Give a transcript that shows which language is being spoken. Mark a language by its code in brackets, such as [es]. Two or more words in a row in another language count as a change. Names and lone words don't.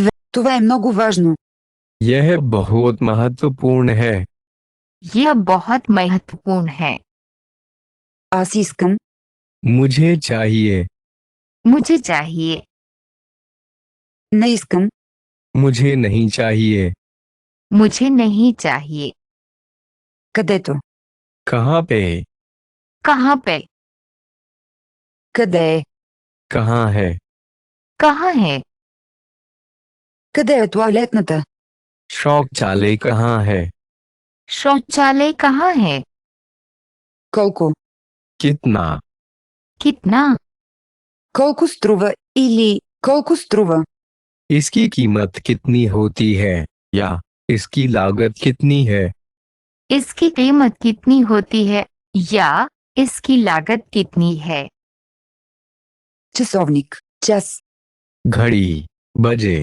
[bg] Това е много важно. [hi] यह बहुत महत्वपूर्ण है। यह बहुत महत्वपूर्ण है। [bg] Аз искам. [hi] मुझे चाहिए। मुझे चाहिए। [bg] Не искам. [hi] मुझे नहीं चाहिए। मुझे नहीं चाहिए। [bg] Където. [hi] कहाँ पे? कहाँ पे? [bg] Къде е? [hi] कहाँ है? कहाँ है? [bg] Къде е тоалетната? [hi] शौचालय कहाँ है? शौचालय कहाँ है? [bg] Колко? [hi] कितना? कितना? [bg] Колко струва или колко струва? [hi] इसकी कीमत कितनी होती है या इसकी लागत कितनी है? इसकी कीमत कितनी होती है या इसकी लागत कितनी है? [bg] Часовник. Час. [hi] घड़ी, बजे।